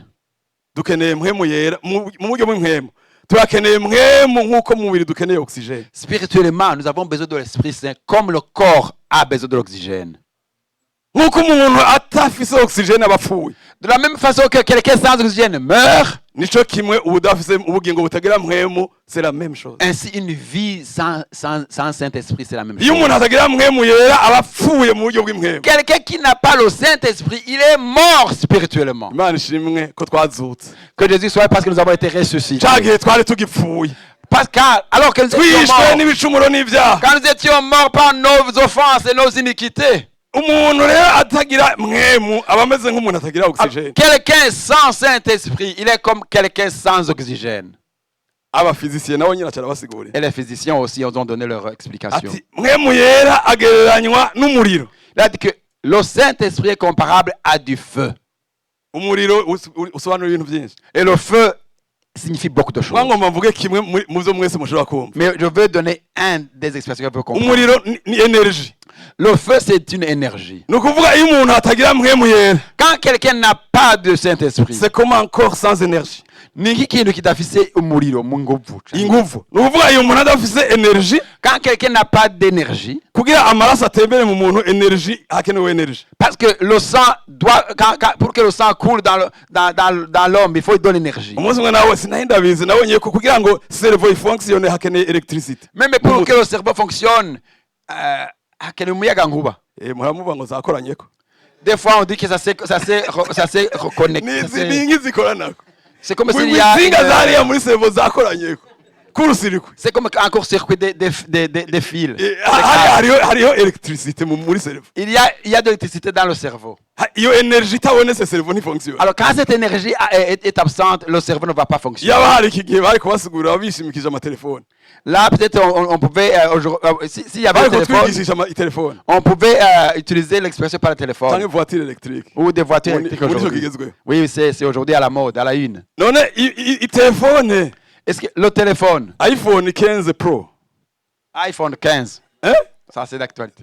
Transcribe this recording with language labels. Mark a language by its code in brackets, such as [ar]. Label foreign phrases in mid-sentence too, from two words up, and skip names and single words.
[rn] Dukeneye mpwemu yera mu buryo bw'impwemu. Turakeneye mpwemu nk'uko mu mubiri dukeneye oxygène. [fr] Spirituellement, nous avons besoin de l'Esprit Saint comme le corps a besoin de l'oxygène. [rn] Nk'uko umuntu atafise oxygène abapfuye. [fr] De la même façon que quelqu'un sans oxygène meurt, [rn] Nico kimwe ubudafise ubugingo butagira mpwemu, [fr] c'est la même chose. ainsi une vie sans Saint-Esprit, c'est la même [rn] Iyo [fr] chose. [rn] umuntu atagira mpwemu yera abapfuye mu buryo bw'impwemu. [fr] Quelqu'un qui n'a pas le Saint-Esprit, il est mort spirituellement. [rn] Imana ishimwe ko twazutse. [fr] Que Jésus soit parce que nous avons été ressuscités. [rn] Cagihe twari tugipfuye. [fr] Parce que, alors que nous étions [rn] Twishwe [fr] morts, [rn] n'ibicumuro n'ivyaha. [fr] quand nous étions morts par nos offenses et nos iniquités, [rn] Umuntu rero atagira mpwemu aba ameze nk'umuntu atagira oxygène. [fr] quelqu'un sans Saint-Esprit, il est comme quelqu'un sans oxygène. [rn] Abafizisiye nabo nyine cyarabasigurira. [fr] Et les physiciens aussi ont donné leur explication. [rn] Ati mpwemu yera agereranywa n'umuriro. [fr] Il a dit que le Saint-Esprit est comparable à du feu. [rn] Umuriro usobanura ibintu byinshi. [fr] Et le feu signifie beaucoup de choses. [rn] Mwangomba mvuge kimwe mu byo mwese mushobora kumva. [fr] Mais je veux donner un des expressions que vous comprendre. [rn] Umuriro ni énergie. [fr] Le feu, c'est une énergie. [rn] Ni ukuvuga iyo umuntu atagira mpwemu yera. [fr] Quand quelqu'un n'a pas de Saint-Esprit, C'est comme un corps sans énergie. [rn] ni ikintu kidafise umuriro mu nguvu. Inguvu. Ni ukuvuga iyo umuntu adafise énergie, [fr] Quand quelqu'un n'a pas d'énergie, [rn] kugira amaraso atembere mu muntu énergie hakenewe énergie. [fr] parce que le sang doit, pour que le sang coule dans l'homme, il faut lui donner l'énergie. [rn] Umunsi umwe nawe sinari ndabizi nabonye ko kugira ngo cerveau ifonctionne hakeneye électricité. [fr] Même pour que le cerveau fonctionne, [rn] hakenewe umuyaga nkuba. Muramuvuga ngo zakoranyeko. [fr] Des fois, on dit que ça s'est reconnecté. [rn] Ni nk'izikorana. [fr] C'est comme s'il y a [rn] Insinga zariya muri cerveau zakoranyeko. Kurusirikwe. [fr] c'est comme un court-circuit des fils. [rn] Hariho électricité muri cerveau. [fr] Il y a de l'électricité dans le cerveau. [rn] Iyo énergie itabonetse cerveau ntifonctionne. [fr] Alors quand cette énergie est absente, le cerveau ne va pas fonctionner. [rn] Yaba hari iki gihe bari kubasigurira bishimikije amatelefone. [fr] Là, peut-être on pouvait, s'il y avait un [rn] Bari [fr] téléphone, [rn] kutwigisha amatelefone. [fr] on pouvait utiliser l'expression par le téléphone. Cyangwa voiture électrique. Ou des voitures [rn] Muri- [fr] électriques [rn] muri ico [fr] aujourd'hui. [rn] kigezweho. [fr] Oui, c'est aujourd'hui à la mode, à la une. [rn] None itelefone [fr] Est-ce que le téléphone, iPhone 15 Pro. iPhone 15, Eh? ça c'est d'actualité.